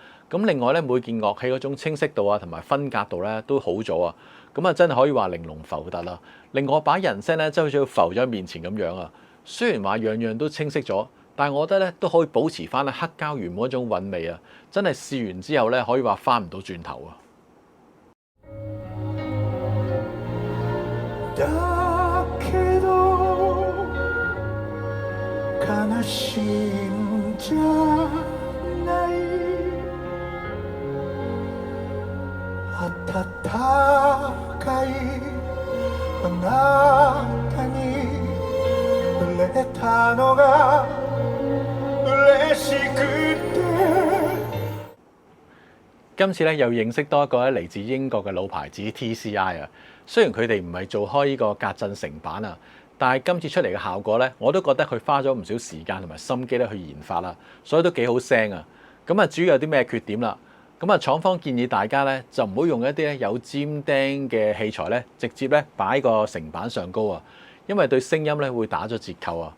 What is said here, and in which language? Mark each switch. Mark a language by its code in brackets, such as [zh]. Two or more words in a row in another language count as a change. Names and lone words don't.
[yue] 咁另外咧每件樂器嗰種清晰度啊同埋分隔度咧都好咗啊！咁啊真係可以話玲瓏浮凸啦，令我把人聲咧真係好似浮咗喺面前咁樣啊！雖然話樣樣都清晰咗，但係我覺得咧都可以保持翻咧黑膠原本嗰種韻味啊！真係試完之後咧可以話翻唔到轉頭啊！ [ja] だけど悲しいんじゃない温かいあなたに触れたのが嬉しくて。 [yue] 今次咧又認識多一個咧嚟自英國嘅老牌子 TCI 啊。雖然佢哋唔係做開呢個隔震成板啊，但係今次出嚟嘅效果咧，我都覺得佢花咗唔少時間同埋心機咧去研發啦，所以都幾好聲啊。咁啊，至於有啲咩缺點啦？咁啊，廠方建議大家咧就唔好用一啲咧有尖釘嘅器材咧，直接咧擺個成板上高啊，因為對聲音咧會打咗折扣啊。